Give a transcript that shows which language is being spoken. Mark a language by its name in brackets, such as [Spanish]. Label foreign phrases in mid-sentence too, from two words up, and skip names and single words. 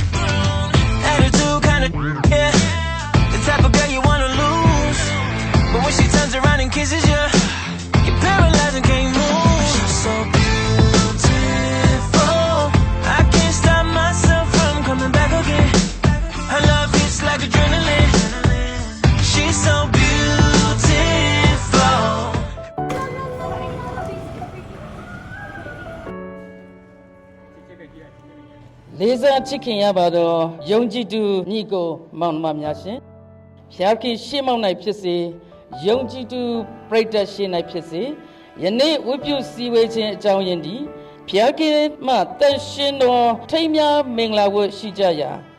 [English] Yeah, the type of girl you wanna lose, but when she turns around and kisses you, you're paralyzed and can't move. She's so beautiful. I can't stop myself from coming back again. Her love hits like adrenaline. She's so beautiful. [Burmese] လေးစားချစ်ခင်ရပါတော့ယုံကြည်သူညီကိုမောင်နှမများရှင်ဖျားခင်ရှေ့မောက်၌ဖြစ်စေယုံကြည်သူပရိသတ်ရှေ့၌ဖြစ်စေယနေ့ဝိပုစည်းဝေးခြင်းအကြောင်းရင်းဒီဖျားခင်မှတန်ရှင်တော်ထိမ်းများမင်္ဂလာဝတ်ရှိကြရာ